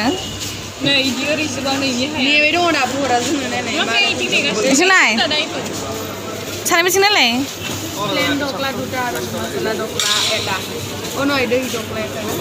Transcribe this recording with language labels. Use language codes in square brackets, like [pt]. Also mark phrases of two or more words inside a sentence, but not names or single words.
[brx] नै इदि ओरैसो बा नैनि हाया नेबाय दङ दा बुहरा जोंनो नायनाय मिथिनाय सानै बिथिं नायलाय [as] প্লেইন ঢোকলা দুটা ঔৰ মছলা ঢোকলা এটা অ' নো দৈ ঢোকলা এটা